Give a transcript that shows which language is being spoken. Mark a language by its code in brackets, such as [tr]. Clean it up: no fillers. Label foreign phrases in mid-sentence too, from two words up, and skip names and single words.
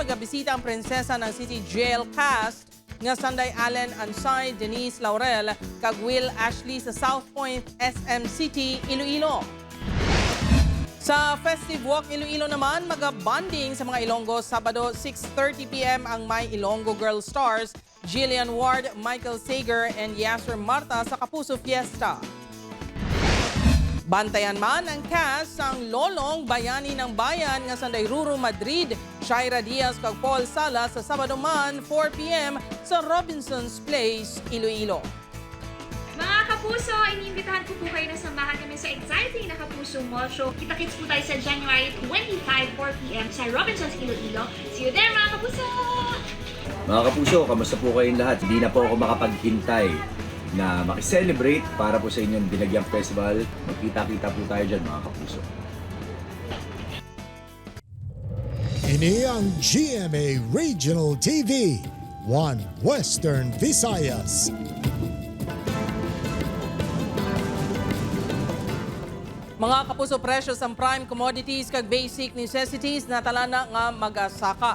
[hil] magabisita ang prinsesa ng City Jail cast nga Sanday Allen Ansay, Denise Laurel, kag Will Ashley sa South Point SM City, Iloilo. Sa Festive Walk Iloilo naman, mag-bonding sa mga Ilonggo Sabado 6:30 p.m. ang My Ilonggo Girl Stars, Jillian Ward, Michael Sager, and Yasser Marta sa Kapuso Fiesta. Bantayan man ang cast ang Lolong Bayani ng Bayan nga Sanday Ruru Madrid, Shaira Diaz kag Paul Sala sa Sabado man 4 p.m. sa Robinson's Place, Iloilo. [tl] Mga kapuso, iniimbitahan ko po kayo na samahan kami sa exciting na Kapuso Mall Show. Kita-kits po tayo sa January 25, 4 p.m. sa Robinson's Iloilo. [en] See you there [tl] mga kapuso! Mga kapuso, kamusta po kayong lahat? Hindi na po ako makapaghintay na makiselebrate para po sa inyong Dinagyang Festival. Magkita-kita po tayo dyan mga kapuso. [hil] Ini ang GMA Regional TV, 1 Western Visayas. Mga kapuso, precious ang [en] prime commodities [hil] kag [en] basic necessities [hil] na talana nga magasaka.